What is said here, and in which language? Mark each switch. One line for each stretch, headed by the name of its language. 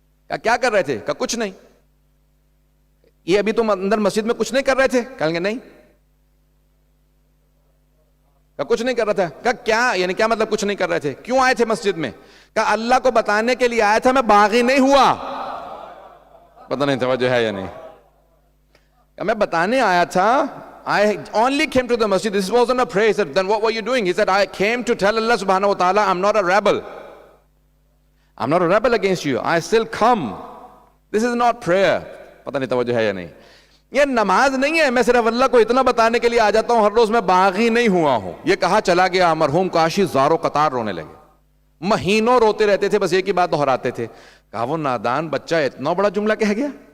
Urdu: کہا کیا کر رہے تھے؟ کہا کچھ نہیں. یہ ابھی تم اندر مسجد میں کچھ نہیں کر رہے تھے؟ کہیں گے نہیں. کہا کچھ نہیں کر رہا تھا. کہا کیا یعنی کیا مطلب کچھ نہیں کر رہے تھے؟ کیوں آئے تھے مسجد میں؟ کہا اللہ کو بتانے کے لیے آیا تھا, میں باغی نہیں ہوا. پتہ نہیں توجہ ہے یا نہیں. کہا میں بتانے آیا تھا,
English: I only came to the masjid, this wasn't a prayer. He said, then what were you doing? He said, I came to tell Allah subhanahu wa ta'ala I'm not a rebel. I'm not a rebel against you. I still come. This is not prayer.
Urdu: پتہ نہیں توجہ ہے یا نہیں. یہ نماز نہیں ہے, میں صرف اللہ کو اتنا بتانے کے لیے آ جاتا ہوں ہر روز میں باغی نہیں ہوا ہوں. یہ کہا چلا گیا, مرحوم کاشی زارو قطار رونے لگے. مہینوں روتے رہتے تھے، بس ایک ہی بات دہراتے تھے. کہا وہ نادان بچہ اتنا بڑا جملہ کہہ گیا.